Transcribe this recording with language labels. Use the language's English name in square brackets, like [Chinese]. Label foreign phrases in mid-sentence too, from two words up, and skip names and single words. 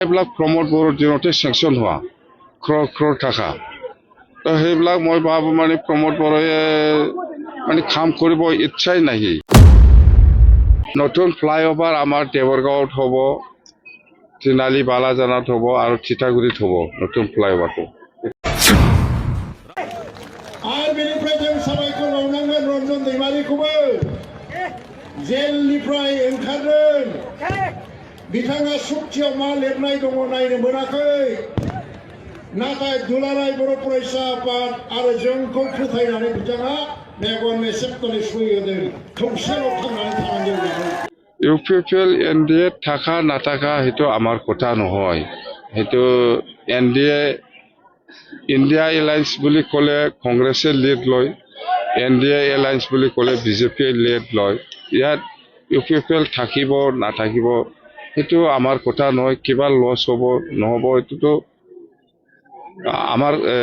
[Assamese] এইবিলাক প্ৰমোদ বড়োৰ দিনতে চেংচন হোৱা ক্ৰ'ৰ টকা তো সেইবিলাক মই ভাবোঁ মানে প্ৰমোদ বড়োৱে মানে কাম কৰিব ইচ্ছাই নাহি নতুন ফ্লাইঅভাৰ আমাৰ দেৱৰগাঁৱত হ'ব তিনালি বালাজানত হ'ব আৰু থিতাগুৰিত হ'ব নতুন ফ্লাইঅভাৰটো [Bodo] आरो बेनिफ्राय जों साबायखर बावनांगोन रन्जन दैमारिखौबो जेलनिफ्राय ओंखारदों बिथाङा सुक्तियाव मा लिरनाय दङ नायनो मोनाखै नाथाय दुलाराय बर' फरायसा आफाद आरो जोंखौ फोथायनानै बिथाङा मेगन मेसेबनानै सय होदों खौसेयाव थांनानै थानांगौ [Assamese] UPPL NDA থাকা নাথাকা সেইটো আমাৰ কথা নহয় সেইটো NDA ইণ্ডিয়া এলায়েন্স বুলি ক'লে কংগ্ৰেছে লিড লয় NDA এলায়েন্স বুলি ক'লে বিজেপিয়ে লিড লয় ইয়াত UPPL থাকিব নাথাকিব সেইটো আমাৰ কথা নহয় কিবা লছ হ'ব নহ'ব এইটোতো আমাৰ